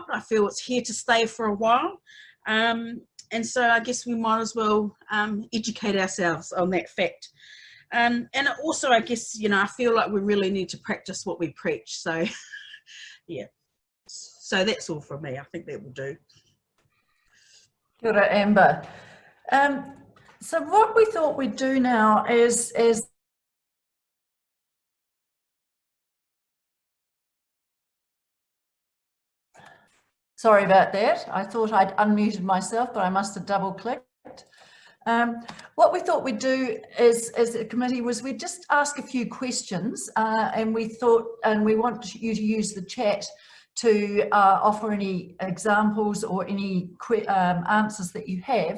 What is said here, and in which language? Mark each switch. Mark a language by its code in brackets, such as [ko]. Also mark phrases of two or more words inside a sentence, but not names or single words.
[en] I feel it's here to stay for a while. And so I guess we might as well educate ourselves on that fact. And also, I guess, you know, I feel like we really need to practice what we preach. So, yeah. So that's all from me. I think that will do. [mi] Kia ora, Amber. [en] So what we thought we'd do now is sorry about that. I thought I'd unmuted myself, but I must have double clicked. What we thought we'd do as a committee was we'd just ask a few questions, and we want you to use the chat to offer any examples or any answers that you have.